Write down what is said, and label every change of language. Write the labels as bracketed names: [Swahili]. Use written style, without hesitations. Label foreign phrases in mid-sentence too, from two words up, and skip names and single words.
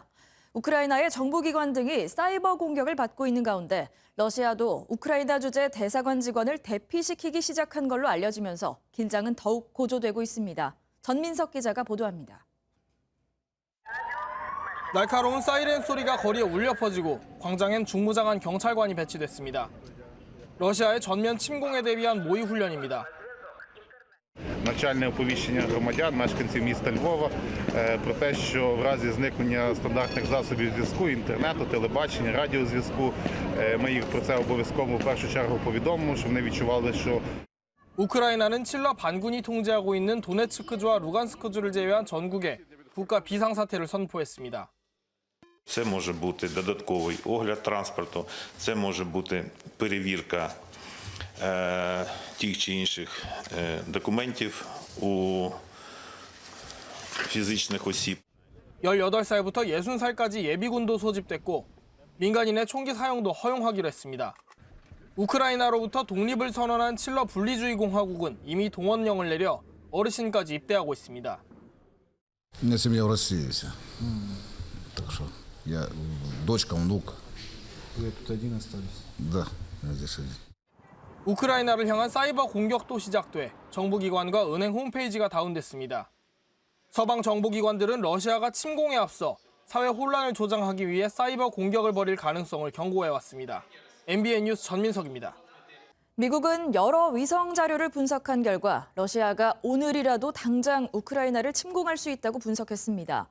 [Korean] 우크라이나의 정부기관 등이 사이버 공격을 받고 있는 가운데 러시아도 우크라이나 주재 대사관 직원을 대피시키기 시작한 걸로 알려지면서 긴장은 더욱 고조되고 있습니다. 전민석 기자가 보도합니다. 날카로운 사이렌 소리가 거리에 울려 퍼지고 광장엔 중무장한 경찰관이 배치됐습니다. 러시아의 전면 침공에 대비한 모의 훈련입니다. [Ukrainian] Навчальне оповіщення громадян, мешканців міста Львова про те, що в разі зникнення стандартних засобів зв'язку, інтернету, телебачення, радіозв'язку, ми їх про це обов'язково в першу чергу повідомимо, щоб вони відчували, що [Korean] 우크라이나는 칠러 반군이 통제하고 있는 도네츠크주와 루간스크주를 제외한 전국에 국가 비상사태를 선포했습니다. [Ukrainian] Це може бути додатковий огляд транспорту, це може бути перевірка тих чи інших документів у фізичних осіб. [Korean] 18살부터 60살까지 예비군도 소집됐고 민간인의 총기 사용도 허용하기로 했습니다. 우크라이나로부터 독립을 선언한 칠러 분리주의 공화국은 이미 동원령을 내려 어르신까지 입대하고 있습니다. [Russian] У меня семья в России вся. Так что я дочка, внук. Вы тут один остались? Да, я здесь один. [Korean] 우크라이나를 향한 사이버 공격도 시작돼 정부기관과 은행 홈페이지가 다운됐습니다. 서방 정부기관들은 러시아가 침공에 앞서 사회 혼란을 조장하기 위해 사이버 공격을 벌일 가능성을 경고해왔습니다. MBN 뉴스 전민석입니다. 미국은 여러 위성 자료를 분석한 결과 러시아가 오늘이라도 당장 우크라이나를 침공할 수 있다고 분석했습니다.